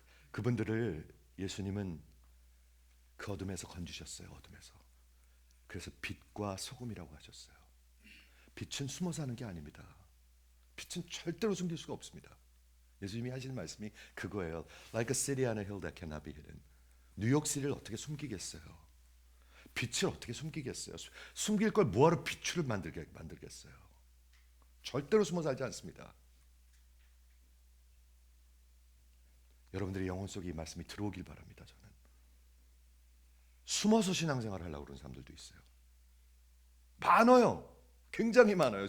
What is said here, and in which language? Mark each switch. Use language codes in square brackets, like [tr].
[ko] 그분들을 예수님은 그 어둠에서 건지셨어요. 어둠에서. 그래서 빛과 소금이라고 하셨어요. 빛은 숨어 사는 게 아닙니다. 빛은 절대로 숨길 수가 없습니다. 예수님이 하시는 말씀이 그거예요. [en] Like a city on a hill that cannot be hidden. [ko] 뉴욕시티를 어떻게 숨기겠어요? 빛을 어떻게 숨기겠어요? 숨길 걸 뭐하러 빛을 만들겠어요? 절대로 숨어 살지 않습니다. 여러분들의 영혼 속에 이 말씀이 들어오길 바랍니다. 저는 숨어서 신앙생활을 하려고 그러는 사람들도 있어요. 많아요. 굉장히 많아요.